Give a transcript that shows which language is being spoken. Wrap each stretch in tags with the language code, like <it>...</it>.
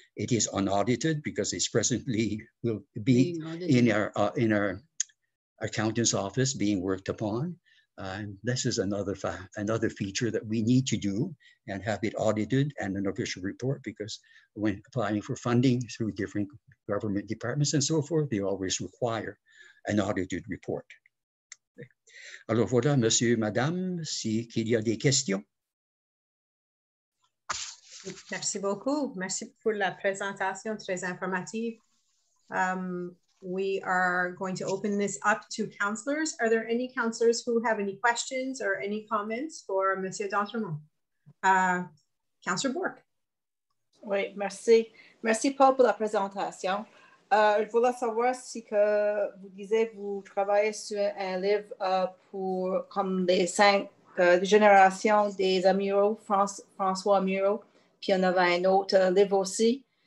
<en>It is unaudited because it's presently will be in our accountant's office being worked upon. This is another feature that we need to do and have it audited and an official report, because when applying for funding through different government departments and so forth, they always require an audited report.</en> <fr>Alors voilà, monsieur, madame, qu'il y a des questions. Merci beaucoup. Merci pour la présentation très informative.</fr> <en>we are going to open this up to councillors. Are there any councillors who have any questions or any comments for Monsieur Dantero? Councillor Bourque.</en> <fr>Oui, merci. Merci Paul pour la présentation. Je voulais savoir si que vous disiez vous travaillez sur un livre pour comme les 5 générations des amiraux, François Amiraux, puis il y en avait un autre livre aussi.</fr>